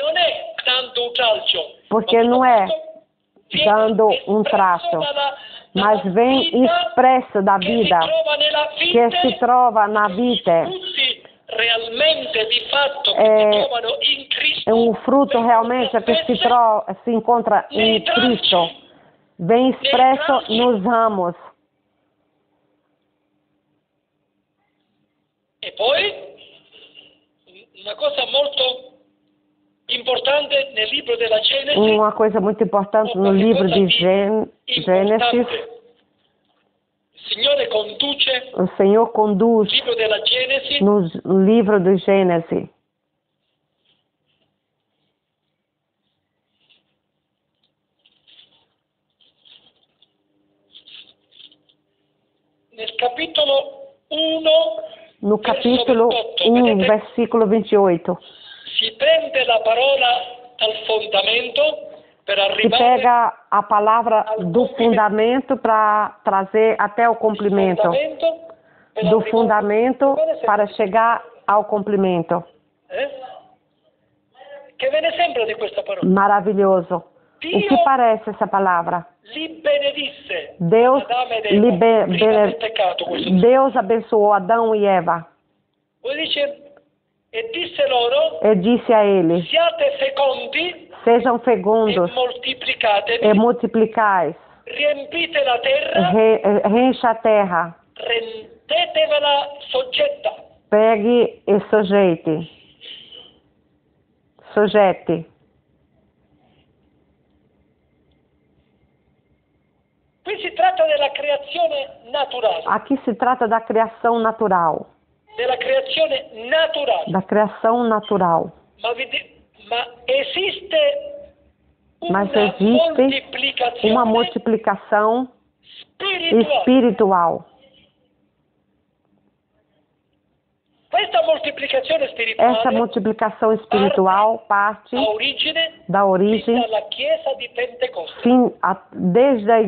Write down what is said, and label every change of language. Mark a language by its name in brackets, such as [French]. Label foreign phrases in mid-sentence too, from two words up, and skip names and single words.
[Portuguese] Porque não é dando um traço, mas vem expresso da vida, que se trova na vida. É um fruto realmente que se encontra em Cristo. Vem expresso nos ramos. [Italian] E poi, una cosa molto importante nel libro della Genesi. [Portuguese] Uma coisa muito importante no livro de Gênesis. O Senhor conduz no livro do Gênesis. No capítulo 1, versículo 28. [Italian] Si prende la parola dal fondamento per [Portuguese] Se [Italian] arrivare [Portuguese] pega a palavra do fundamento para trazer até o complemento. Do fundamento para chegar ao complemento. [Italian] Che ve ne sembra di questa parola? [Portuguese] Maravilhoso. O que parece essa palavra? [Italian] Li benedisse [Portuguese] Deus, [Italian] prima del peccato, questo. [Portuguese] Deus abençoou Adão e Eva. [Italian] Poi dice, e disse loro, [Portuguese] E disse a eles: [Italian] siate fecondi [Portuguese] sejam fecundos [Italian] e moltiplicatevi, [Portuguese] e multiplicais, [Italian] riempite la terra, [Portuguese] reencha a terra, [Italian] rendetevela soggetta. [Portuguese] pegue e sujeite. Sujete. [Italian] Qui si tratta della creazione naturale. [Portuguese] Aqui se trata da criação natural. [Italian] della creazione naturale. [Portuguese] Da criação natural. Ma existe Mas existe uma multiplicação espiritual. Essa multiplicação espiritual parte da origem desde a